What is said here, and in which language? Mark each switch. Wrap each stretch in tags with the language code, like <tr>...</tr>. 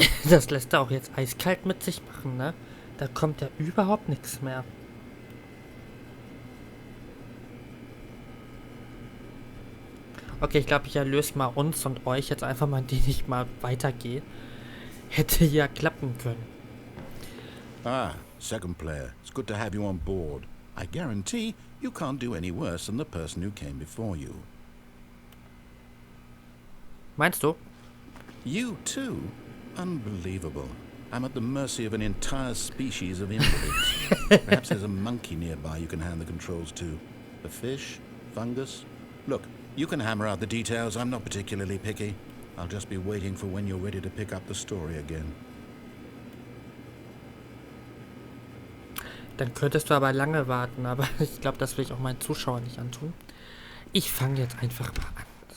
<de>Das lässt er auch jetzt eiskalt mit sich machen, ne? Da kommt ja überhaupt nichts mehr. Okay, ich glaube, ich erlöse mal uns und euch jetzt einfach mal, indem ich mal weitergehe. Hätte ja klappen können.</de> <en>Ah, second player. It's good to have you on board. I guarantee you can't do any worse than the person who came before you.</en> <de>Meinst du?</de> <en>You too? Unbelievable. I'm at the mercy of an entire species of invalids. Perhaps there's a monkey nearby you can hand the controls to. A fish? Fungus? Look, you can hammer out the details. I'm not particularly picky. I'll just be waiting for when you're ready to pick up the story again.</en> <de>Dann könntest du aber lange warten, aber ich glaube, das will ich auch meinen Zuschauern nicht antun. Ich fange jetzt einfach mal an.</de>